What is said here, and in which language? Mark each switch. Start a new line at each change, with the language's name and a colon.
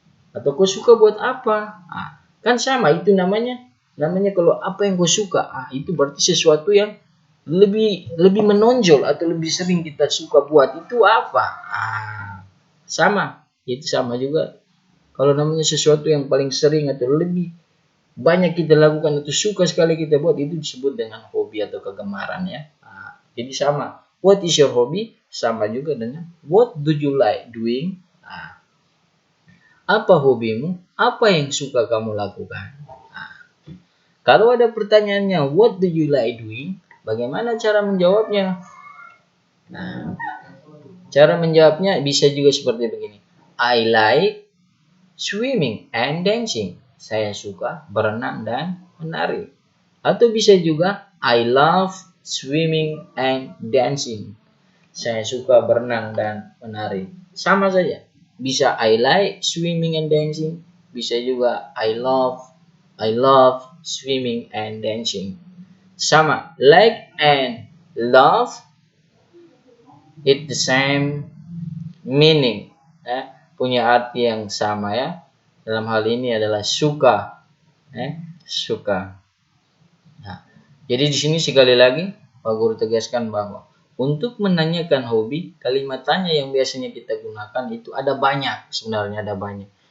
Indonesian: Atau kau suka buat apa? Kan sama, itu namanya kalau apa yang kau suka, itu berarti sesuatu yang lebih menonjol atau lebih sering kita suka buat itu apa? Sama, itu sama juga. Kalau namanya sesuatu yang paling sering atau lebih banyak kita lakukan atau suka sekali kita buat, itu disebut dengan hobi atau kegemaran ya. Jadi sama,
English: what is your hobby?
Indonesian: Sama juga dengan
English: what do you like doing?
Indonesian: Apa hobimu? Apa yang suka kamu lakukan? Kalau ada pertanyaannya
English: what do you like doing?
Indonesian: Bagaimana cara menjawabnya? Cara menjawabnya bisa juga seperti begini.
English: I like swimming and dancing.
Indonesian: Saya suka berenang dan menari. Atau bisa juga
English: I love swimming and dancing.
Indonesian: Saya suka berenang dan menari. Sama saja. Bisa
English: I like swimming and dancing.
Indonesian: Bisa juga
English: I love swimming and dancing.
Indonesian: Sama.
English: Like and love it the same meaning.
Indonesian: Punya arti yang sama ya. Dalam hal ini adalah suka. Suka. Jadi di sini sekali lagi Pak Guru tegaskan bahwa untuk menanyakan hobi, kalimat tanya yang biasanya kita gunakan itu ada banyak, sebenarnya ada banyak.